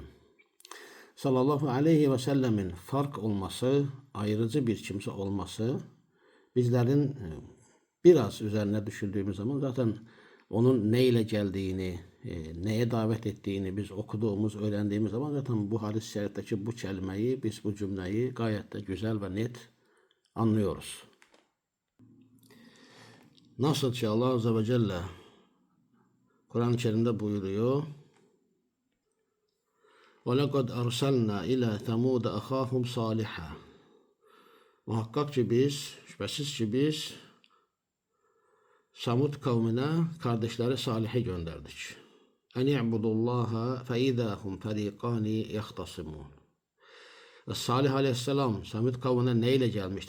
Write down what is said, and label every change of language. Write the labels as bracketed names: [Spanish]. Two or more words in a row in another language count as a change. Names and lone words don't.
[Arabic] صلى الله عليه [Turkish] ve sellemin fark olması, ayrıcı bir kimse olması bizlerin biraz üzerine düşündüğümüz zaman zaten onun neyle geldiğini, neye davet ettiğini biz okuduğumuz, öğrendiğimiz zaman zaten bu hadis-i şerifteki bu kelimeyi, biz bu cümleyi gayet de güzel ve net anlıyoruz. Nasıl ki Allah [Arabic] عز وجل [Turkish] Kur'an-ı Kerim'de buyuruyor. [Arabic] وَلَقَدْ أَرْسَلْنَا إِلَى ثَمُودَ أَخَاهُمْ صَالِحًا. [Turkish] Muhakkak ki biz, şüphesiz ki biz Samud kavmine kardeşleri Salih'i gönderdik. [Arabic] أن اعبدوا الله فإذا هم فريقان يختصمون. [Turkish] Salih aleyhisselam Samud kavmine neyle gelmiştir?